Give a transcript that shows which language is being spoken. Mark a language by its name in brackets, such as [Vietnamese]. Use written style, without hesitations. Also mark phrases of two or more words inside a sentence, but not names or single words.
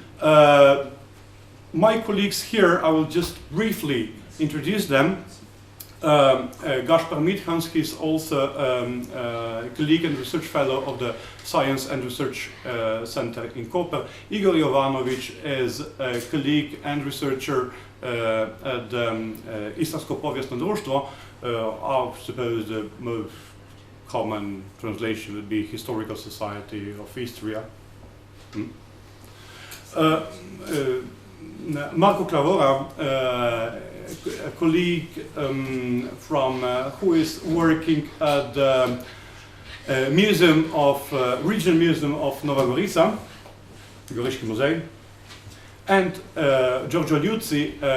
[English] My colleagues here, I will just briefly introduce them. Gašper Mithans, he's also a colleague and research fellow of the Science and Research Center in Koper. Igor Jovanović is a colleague and researcher at the Istarsko povijesno društvo. I suppose the most common translation would be Historical Society of Istria. Marko Klavora, a colleague from who is working at the Regional Museum of Nova Gorica, Goriški muzej, and Giorgio Liuzzi.